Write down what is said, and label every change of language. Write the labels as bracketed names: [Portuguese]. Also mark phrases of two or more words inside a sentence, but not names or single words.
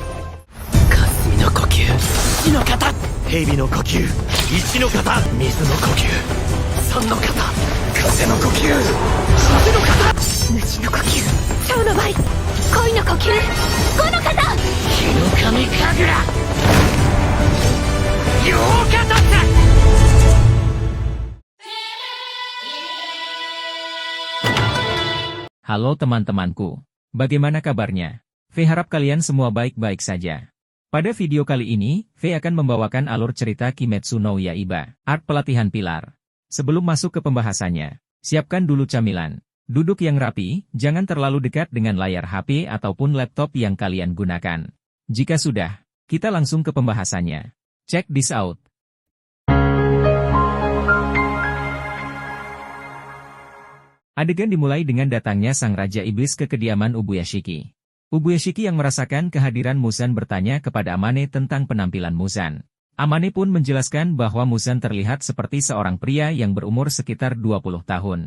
[Japanese] 霞の呼吸火の型、蛇の呼吸一の型、水の呼吸三の型、風の呼吸風の型、虫の呼吸蝶の舞、恋の呼吸五の型、火の神神楽両型だ。 [Indonesian] Halo teman-temanku, bagaimana kabarnya? V harap kalian semua baik-baik saja. Pada video kali ini, V akan membawakan alur cerita Kimetsu no Yaiba, Art Pelatihan Pilar. Sebelum masuk ke pembahasannya, siapkan dulu camilan. Duduk yang rapi, jangan terlalu dekat dengan layar HP ataupun laptop yang kalian gunakan. Jika sudah, kita langsung ke pembahasannya. [English] Check this out. [Indonesian] Adegan dimulai dengan datangnya sang Raja Iblis ke kediaman Ubuyashiki. Ubuyashiki yang merasakan kehadiran Muzan bertanya kepada Amane tentang penampilan Muzan. Amane pun menjelaskan bahwa Muzan terlihat seperti seorang pria yang berumur sekitar 20 tahun.